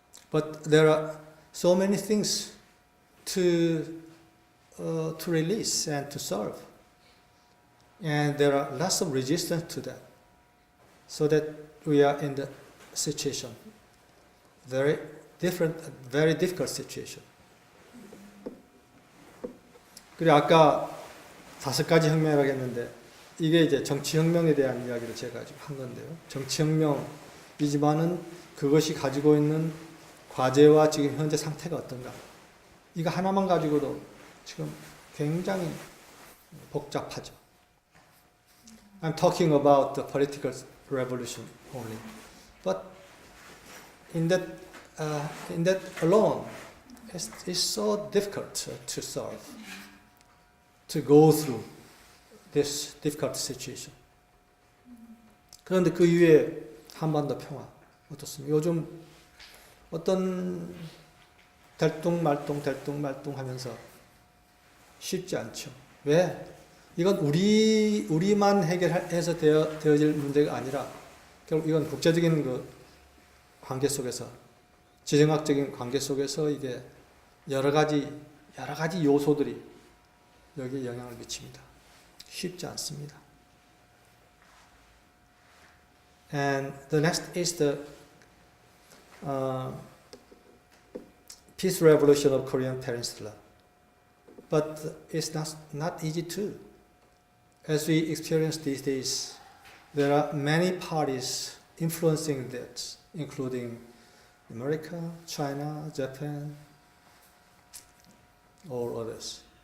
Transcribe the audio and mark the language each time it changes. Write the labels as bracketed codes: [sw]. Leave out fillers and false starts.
[en] But there are so many things to release and to solve, and there are lots of resistance to that. so that we are in the situation, very different, very difficult situation. [ko] 그리고 아까 5가지 혁명이라고 했는데 이게 이제 정치혁명에 대한 이야기를 제가 지금 한 건데요. 정치혁명이지만은 그것이 가지고 있는 과제와 지금 현재 상태가 어떤가. 이거 하나만 가지고도 지금 굉장히 복잡하죠. [en] I'm talking about the political revolution only. But in that alone, it's so difficult to solve, to go through this difficult situation. [ko] 그런데 그 이후에 한반도 평화 어떻습니까? 요즘 어떤 들뚱말뚱 하면서 쉽지 않죠. 왜? 이건 우리만 해결해서 되어질 문제가 아니라 결국 이건 국제적인 그 관계 속에서 지정학적인 관계 속에서 이게 여러 가지 요소들이 여기에 영향을 미칩니다. 쉽지 않습니다. [en] And the next is the peace revolution of Korean Peninsula. But it's not easy too. As we experience these days, there are many parties influencing that, including America, China, Japan, or others.